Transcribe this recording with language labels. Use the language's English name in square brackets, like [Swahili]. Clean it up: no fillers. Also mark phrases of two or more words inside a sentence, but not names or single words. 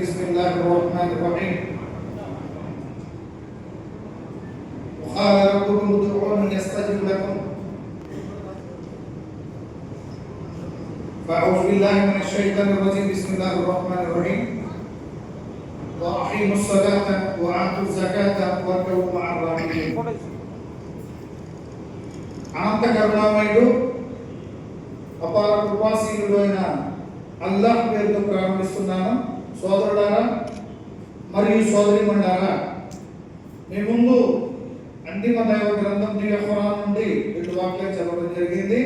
[Arabic] بسم الله الرحمن الرحيم. وقال ربكم ادعوني أستجب لكم. فأعوذ بالله من الشيطان الرجيم. بسم الله الرحمن الرحيم. وأقيموا الصلاة وآتوا الزكاة واركعوا مع الراكعين. [Telugu] అనంత కరుణామయుడు అపార కృపాశీలుడు అయిన అల్లాహ్ పేరుతో ప్రారంభిస్తున్నాను. సోదరులారా మరియు సోదరీమణులారా, మీ ముందు అంతిమ దైవ గ్రంథం దివ్య ఖురాన్ నుండి 2 వాక్యాలు చదవడం జరిగింది.